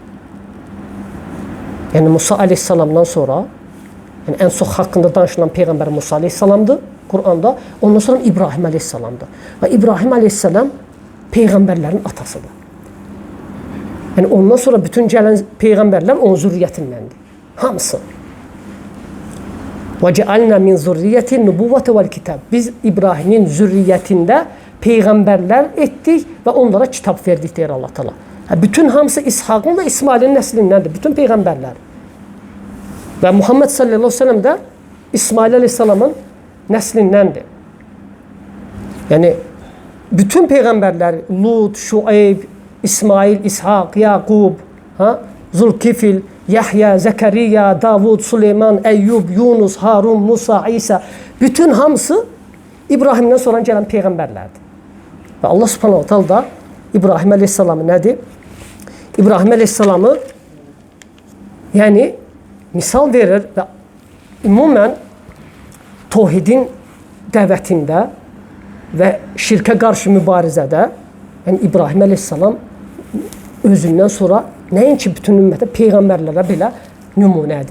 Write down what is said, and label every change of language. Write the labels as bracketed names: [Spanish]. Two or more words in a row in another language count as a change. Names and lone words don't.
[Azerbaijani] Yəni Musa əleyhissalamdan sonra ən çox haqqında danışılan peyğəmbər Musa əleyhissalamdır Quranda. Ondan sonra İbrahim əleyhissalamdır. Və İbrahim əleyhissalam peyğəmbərlərin atasıdır. Yəni ondan sonra bütün gələn peyğəmbərlər onun zürriyyətindəndir. Hamısı. [Arabic] وَجَعَلْنَا مِنْ ذُرِّيَّةِ النُّبُوَّةِ وَالْكِتَابِ [Azerbaijani] Biz İbrahimin zürriyyətində peyğəmbərlər etdik və onlara kitab verdik deyir Allah Teala. Bütün hamısı İshaqın və İsmailin nəslindəndir. Bütün peyğəmbərlər. Və Muhammed [Arabic] صلى الله عليه وسلم [Azerbaijani] də İsmail aleyhissalamın nəslindəndir. Yəni bütün peyğəmbərlər Lut, Şuayb, İsmail, İshaq, Yaqub, Zulkifil, Yahya, Zekeriya, Davud, Süleyman, Eyyub, Yunus, Harun, Musa, İsa bütün hamısı İbrahimdən sonra gələn peyğəmbərlərdir. Və Allah [Arabic] سبحانه وتعالى [Azerbaijani] da İbrahim əleyhissalamı nədir? İbrahim əleyhissalamı yəni misal verir və ümumən tohidin dəvətində və şirkə qarşı mübarizədə yəni İbrahim əleyhissalam özündən sonra nəinki bütün ümmətə peyğəmbərlərə belə nümunədir.